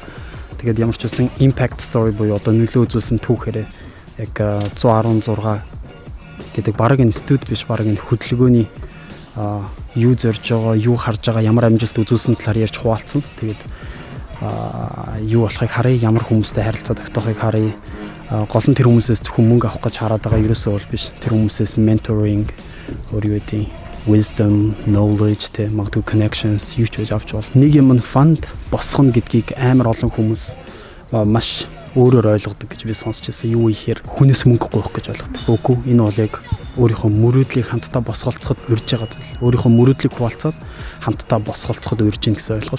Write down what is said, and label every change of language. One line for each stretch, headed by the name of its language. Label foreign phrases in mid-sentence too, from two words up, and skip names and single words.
Mongolian: Тэгээд ямар ч үсэн
English: impact story
Mongolian: буюу одоо нөлөө үзүүлсэн түүхээр яг 116 гэдэг баг энэ студ биш баг энэ хөдөлгөөний юу зорж байгаа, юу харж байгаа, ямар амжилт үзүүлсэн талаар ярьж хуваалцсан. Тэгээд юу болохыг харъя, ямар хүмүүстэй харилцаа тогтоохыг харъя. Гол нь тэр хүмүүсээс зөвхөн мөнгө авах гэж хараад байгаа ерөөсөө бол биш. Тэр хүмүүсээс
English: mentoring, wisdom, knowledge,
Mongolian: магадгүй connections юу ч байж авч бол нэг юм нь fund босгоно гэдгийг амар олон хүмүүс маш өөрөөр ойлгодог гэж би сонсч байсан. Юу ихээр хүнээс мөнгө гуйх гэж ойлгодог. Үгүй энэ бол яг өөрийнхөө мөрөөдлийг хамтдаа босголцоход урьж байгаа зүйл. Өөрийнхөө мөрөөдлийг хуваалцаад хамтдаа босголцоход урьж ийн гэсэн ойлголт.